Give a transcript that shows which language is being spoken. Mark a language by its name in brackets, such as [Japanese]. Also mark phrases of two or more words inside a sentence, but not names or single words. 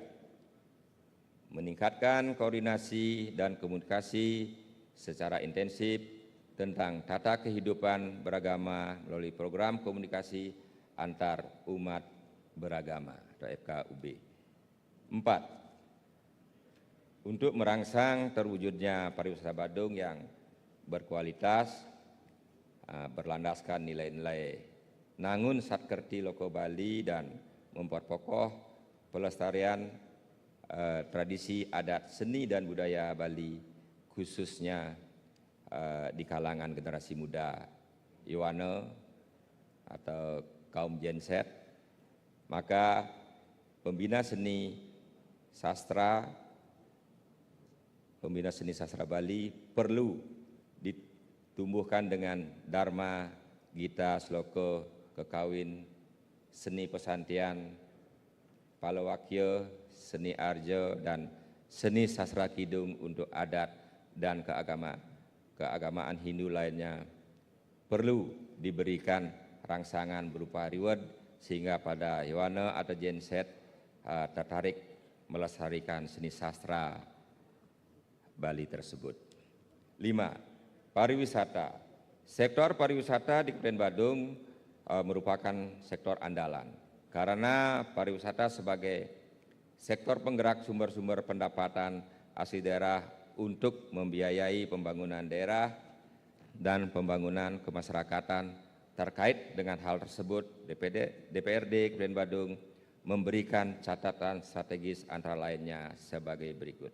[Indonesian] Meningkatkan koordinasi dan komunikasi secara intensif tentang tata kehidupan beragama melalui program komunikasi antar umat beragama atau FKUB. 4. Untuk merangsang terwujudnya pariwisata Badung yang berkualitas, berlandaskan nilai-nilai Nangun Satkerti Loko Bali dan memperkokoh pelestarian tradisi adat seni dan budaya Bali khususnya di kalangan generasi muda Iwana atau kaum Gen Z, maka pembina seni sastra Bali perlu ditumbuhkan dengan Dharma, Gita, Sloka, Kekawin, seni pesantian, Palawakya, seni arja, dan seni sastra kidung untuk adat dan keagamaan Hindu lainnya perlu diberikan rangsangan berupa reward sehingga pada Iwana atau Gen Z tertarik melestarikan seni sastra Bali tersebut. 5. Pariwisata. Sektor pariwisata di Kabupaten Badung merupakan sektor andalan karena pariwisata sebagai sektor penggerak sumber-sumber pendapatan asli daerah untuk membiayai pembangunan daerah dan pembangunan kemasyarakatan. Terkait dengan hal tersebut, DPRD Kabupaten Badung memberikan catatan strategis antara lainnya sebagai berikut.